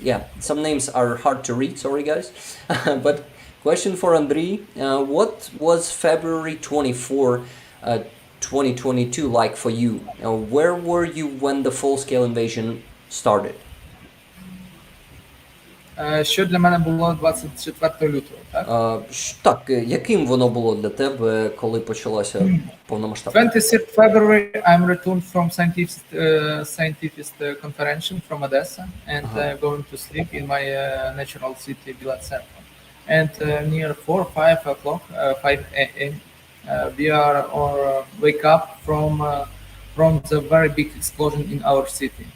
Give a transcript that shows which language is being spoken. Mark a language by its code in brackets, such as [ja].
[en] Yeah, some names are hard to read. Sorry, guys. But question for Andrei: what was February 24? 2022 like for you? Where were you when the full-scale invasion started? [uk] Що для мене було 24 лютого, так? Так, яким воно було для тебе, коли почалося повномасштабне? [en] 26th February, I'm returned from scientific conference from Odessa and going to sleep in my natural city, Bilatsev. And near 4, 5 o'clock, 5 a.m., we are wake up from the very big explosion in our city.